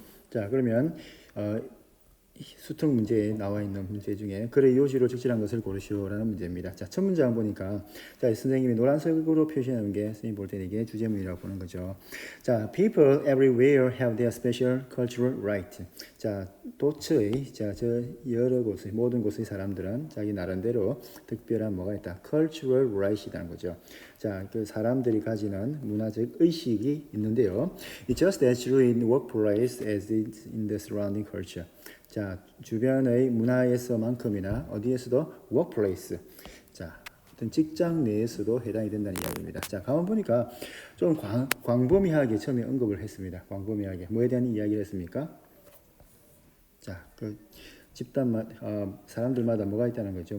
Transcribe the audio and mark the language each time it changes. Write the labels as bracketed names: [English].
[Korean] 자, 그러면 수특 문제에 나와 있는 문제 중에 글의 요지로 적절한 것을 고르시오라는 문제입니다. 자, 첫 문장 보니까 자, 선생님이 노란색으로 표시하는 게 선생님 볼 때는 이게 주제문이라고 보는 거죠. [English] 자, people everywhere have their special cultural right. [Korean] 자, 도처의 저 여러 곳의 모든 곳의 사람들은 자기 나름대로 특별한 뭐가 있다. cultural right이라는 거죠. 자, 그 사람들이 가지는 문화적 의식이 있는데요. [English] It's just as true in workplace as it is in the surrounding culture. [Korean] 자, 주변의 문화에서만큼이나 어디에서도 workplace. 자, 어떤 직장 내에서도 해당이 된다는 이야기입니다. 자, 가만 보니까 좀 광범위하게 처음에 언급을 했습니다. 광범위하게 뭐에 대한 이야기를 했습니까? 자, 그 집단마다 사람들마다 뭐가 있다는 거죠.